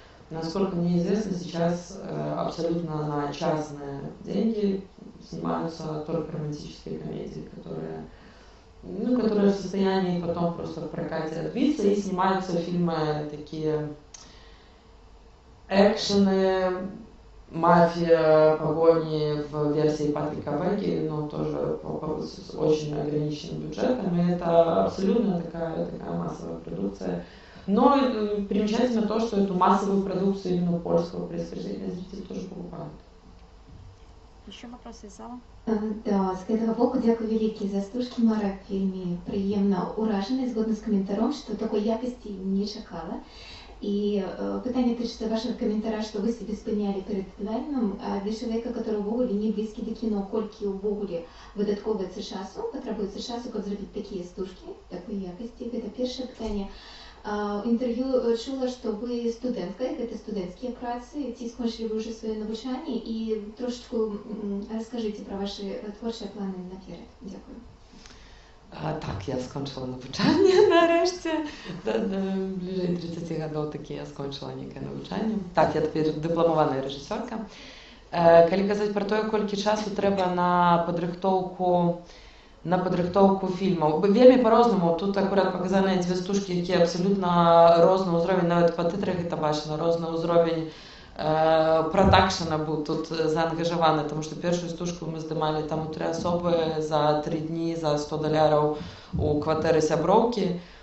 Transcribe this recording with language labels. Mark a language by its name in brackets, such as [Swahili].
[Russian] Насколько мне известно, сейчас абсолютно на частные деньги снимаются только романтические комедии, которые в состоянии потом просто в прокате отбиться, и снимаются фильмы такие экшены, мафия, погони в версии Патрика Веги, но тоже с очень ограниченным бюджетом, и это абсолютно такая массовая продукция. Но примечательно то, что эту массовую продукцию именно польского происхождения зрители тоже покупают. [Ukrainian] Ще вопроси з залу? Да, з этого боку дякую велике за стужки. Мара в фільмі приємно уражена, згодна з коментарем, що такої якості не чекала. І питання тичиться ваших коментарів, що ви себе спиняли перед фільмом, а для чоловіка, який ввогуле не близький до кіно, колькі ввогуле видатковується часу, потребується часу, як зробити такі стужки, такої якості. Це перше питання. В інтерв'ю чула, що ви студентка, це студентські праці, ці скончили ви вже своє навчання, і трошечку розкажіть про ваші творчі плани наперед. Дякую. Так, я скончила навчання нарешті. Ближе 30 років таки я скончила неке навчання. Так, я тепер дипломована режисерка. [Belarusian] Калі казаць про те, колькі часу трэба на падрыхтоўку фільмаў. Вельмі па-рознаму. Тут акурат паказаныя 2 стужкі, якія абсалютна розны ўзровень, нават па тытрах гэта бачна, розны ўзровень прадакшана быў тут заангажаваны, таму што першую стужку мы здымалі там у 3 асобы за 3 дні за $100 у кватэры сяброўкі.